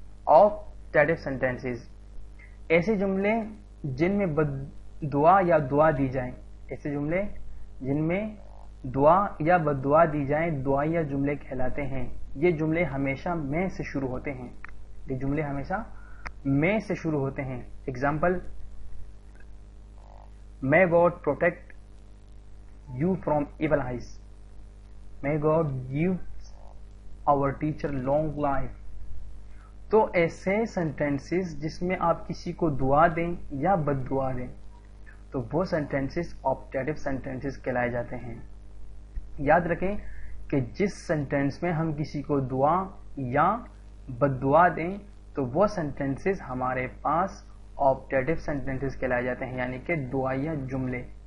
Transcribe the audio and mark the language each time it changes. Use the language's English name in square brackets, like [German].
[Urdu] آپٹیٹو sentences ایسے جملے جن میں دعا یا دعا دی جائیں. ایسے جملے جن میں دعا یا بددعا دی جائیں دعائیہ جملے کہلاتے ہیں. یہ جملے ہمیشہ میں سے شروع ہوتے ہیں. یہ جملے ہمیشہ میں سے شروع ہوتے ہیں. [English] Example, may God protect you from evil eyes. May God give our teacher long life. [Urdu] تو ایسے سینٹینسز جس میں آپ کسی کو دعا دیں یا بد دعا دیں تو وہ سینٹینسز آپٹیٹو سینٹینسز کہلائے جاتے ہیں. یاد رکھیں کہ جس سینٹینس میں ہم کسی کو دعا یا بد دعا دیں تو وہ سینٹینسز ہمارے پاس آپٹیٹو سینٹینسز کہلائے جاتے ہیں یعنی کہ دعائیہ جملے.